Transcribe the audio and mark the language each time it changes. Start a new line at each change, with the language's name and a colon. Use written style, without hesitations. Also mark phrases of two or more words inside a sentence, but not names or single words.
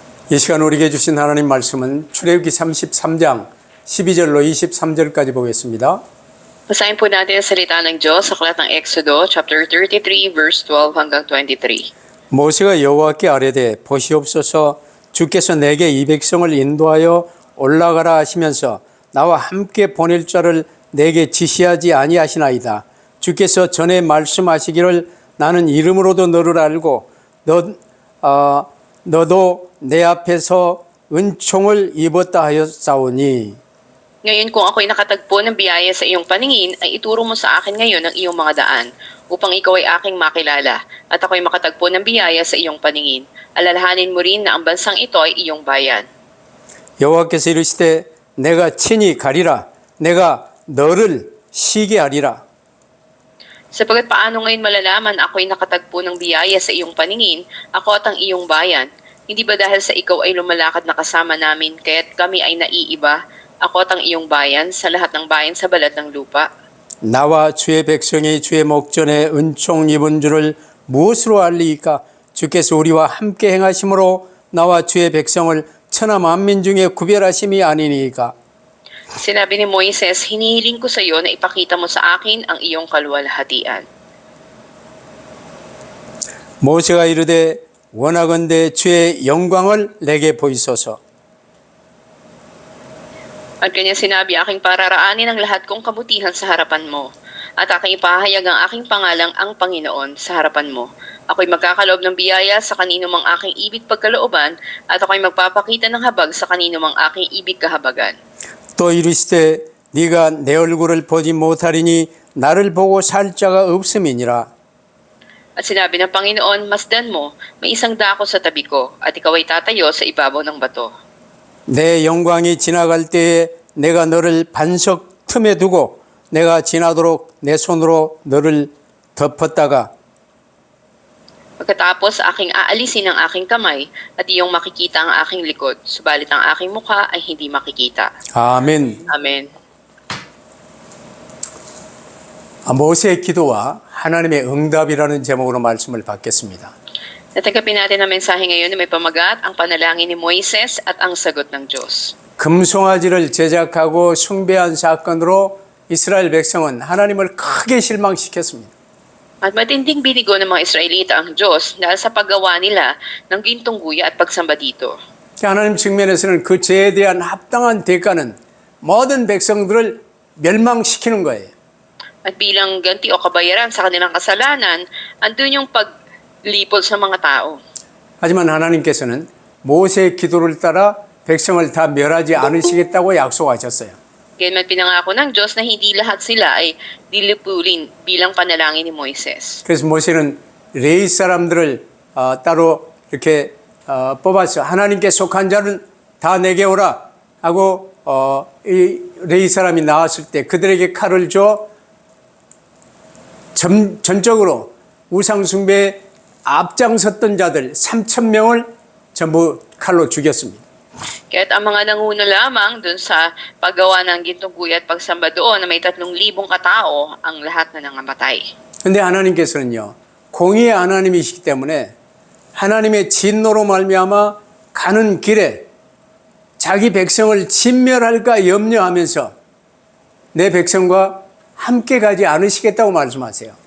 Korean: 이 시간 우리에게 주신 하나님 말씀은 출애굽기 33장 12절로 23절까지 보겠습니다.
Filipino: Basahin po natin ang salita ng Diyos sa aklat ng Exodo, chapter 33, verse 12 hanggang 23.
Korean: 모세가 여호와께 아뢰되 보시옵소서 주께서 내게 이 백성을 인도하여 올라가라 하시면서 나와 함께 보낼 자를 내게 지시하지 아니하시나이다. 주께서 전에 말씀하시기를 나는 이름으로도 너를 알고 너도 내 앞에서 은총을 입었다 하였사오니.
Filipino: Ngayon kung ako'y nakatagpo ng biyaya sa iyong paningin, ay ituro mo sa akin ngayon ang iyong mga daan, upang ikaw ay aking makilala, at ako'y makatagpo ng biyaya sa iyong paningin. Alalahanin mo rin na ang bansang ito ay iyong bayan.
Korean: 여호와께서 이르시되 내가 친히 가리라 내가 너를 쉬게 하리라.
Filipino: Sapagkat paano ngayon malalaman ako'y nakatagpo ng biyaya sa iyong paningin, ako at ang iyong bayan? Hindi ba dahil sa ikaw ay lumalakad na kasama namin, kaya't kami ay naiiba, ako at ang iyong bayan, sa lahat ng bayan sa balat ng lupa?
Korean: 나와 주의 백성이 주의 목전에 은총 입은 줄을 무엇으로 알리이까? 주께서 우리와 함께 행하심으로 나와 주의 백성을 천하 만민 중에 구별하심이 아니니까.
Filipino: Sinabi ni Moises, hinihiling ko sa iyo na ipakita mo sa akin ang iyong kaluwalhatian.
Korean: 모세가 이르되 원하건대 주의 영광을 내게 보이소서.
Filipino: At kanya sinabi, aking pararaanin ang lahat kong kabutihan sa harapan mo, at aking ipahayag ang aking pangalang ang Panginoon sa harapan mo. Ako'y magkakaloob ng biyaya sa kanino mang aking ibig pagkalooban, at ako'y magpapakita ng habag sa kanino mang aking ibig kahabagan.
Korean: 또 이르시되 네가 내 얼굴을 보지 못하리니 나를 보고 살 자가 없음이니라.
Filipino: At sinabi ng Panginoon, masdan mo, may isang dako sa tabi ko, at ikaw ay tatayo sa ibabaw ng bato.
Korean: 내 영광이 지나갈 때에 내가 너를 반석 틈에 두고 내가 지나도록 내 손으로 너를 덮었다가
Filipino: Pagkatapos aking aalisin ang aking kamay at iyong makikita ang aking likod, subalit ang aking mukha ay hindi makikita.
Korean: 아멘.
Filipino: Amen.
Korean: 모세의 기도와 하나님의 응답이라는 제목으로 말씀을 받겠습니다.
Filipino: Natanggapin natin ang mensahe ngayon na may pamagat, ang panalangin ni Moises at ang sagot ng Diyos.
Korean: 금송아지를 제작하고 숭배한 사건으로 이스라엘 백성은 하나님을 크게 실망시켰습니다.
Filipino: At matinding binigo ng mga Israelita ang Diyos dahil sa paggawa nila ng gintong guya at pagsamba dito.
Korean: 하나님 측면에서는 그 죄에 대한 합당한 대가는 모든 백성들을 멸망시키는 거예요.
Filipino: At bilang ganti o kabayaran sa kanilang kasalanan, andun yung paglipol sa mga tao.
Korean: 하지만 하나님께서는 모세의 기도를 따라 백성을 다 멸하지 않으시겠다고 약속하셨어요.
Filipino: Kaya man pinangako ng Diyos na hindi lahat sila ay dilipulin bilang panalangin ni Moises.
Korean: 그래서 모세는 레위 사람들을 따로 이렇게 뽑았어요. 하나님께 속한 자는 다 내게 오라 하고 이 레위 사람이 나왔을 때 그들에게 칼을 줘 전적으로 우상 숭배에 앞장섰던 자들 3,000명을 전부 칼로 죽였습니다.
Filipino: Kaya't ang mga nanguno lamang dun sa paggawa ng gintong guya at pagsamba doon na may 3,000 katao ang lahat na nangamatay.
Korean: 그런데 하나님께서는요. 공의의 하나님이시기 때문에 하나님의 진노로 말미암아 가는 길에 자기 백성을 진멸할까 염려하면서 내 백성과 함께 가지 않으시겠다고 말씀하세요.